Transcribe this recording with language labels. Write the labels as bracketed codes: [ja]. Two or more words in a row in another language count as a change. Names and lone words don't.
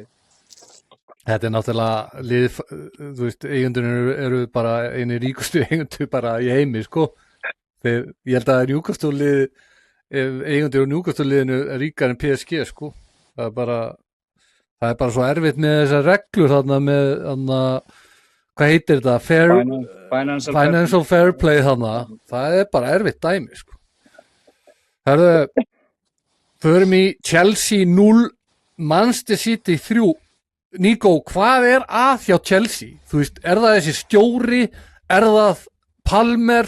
[is] Þetta er náttúrulega lið, þú veist, eigundur eru bara einu ríkustu eigundur bara í heimi, sko. Þegar, ég held að Newcastle lið, eigundur og Newcastle liðinu er ríkar en PSG, sko. Það er bara svo erfitt með þessar reglur þarna með, þarna, hvað heitir þetta? [en] Financial fair play þarna. [is] Það er bara erfitt dæmi, sko. Hörðu, förum í Chelsea 0, Manchester City 3. Nico, hvað er að hjá Chelsea? Þú veist, er það þessi stjóri? Er það Palmer?